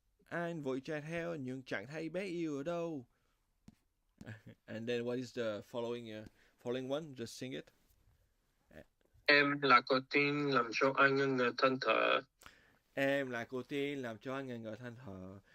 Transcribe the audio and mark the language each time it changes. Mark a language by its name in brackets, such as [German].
[Vietnamese] Anh vội chạy theo nhưng chẳng thấy bé yêu ở đâu. [English] And then what is the following one? Just sing it. [Vietnamese] Em là cô tin làm cho anh ngần ngừ than thở. Em là cô tin làm cho anh ngần ngừ than thở.